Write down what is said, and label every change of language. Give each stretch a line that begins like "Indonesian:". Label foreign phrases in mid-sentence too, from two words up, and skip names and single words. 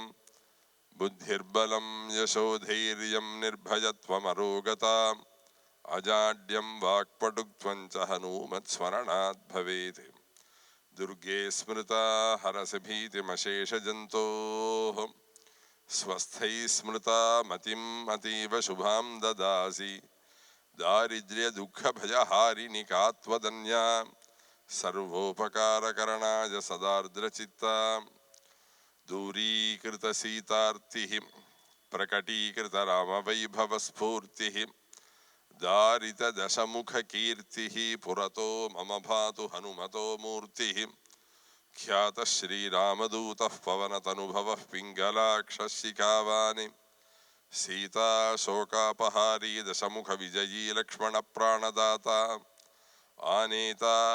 Sanskrit: बुद्धिर्बलं यशोधैर्यं निर्भयत्वमरोगता अजाड्यं वाक्पटुत्वं च हनूमत्स्मरणात् भवेत्। दुर्गे स्मृता हरसि भीतिमशेषजन्तोः स्वस्थैः स्मृता मतिम् अतीव शुभाम् ददासि दारिद्र्य दुःख भयहारिणि कात्वदन्या सर्वोपकारकरणाय சதார்திரசித்தா दूरीकृत सीतार्तिः प्रकटीकृत रामवैभवस्फूर्तिः दारित दशमुखकीर्तिः पुरतो मम भातु हनुमतो मूर्तिः ख्यातः श्रीरामदूतः पवनतनुभवः पिङ्गलाक्षशिखावानि सीता शोकापहारी दशमुखविजयी लक्ष्मणप्राणदाता आनेता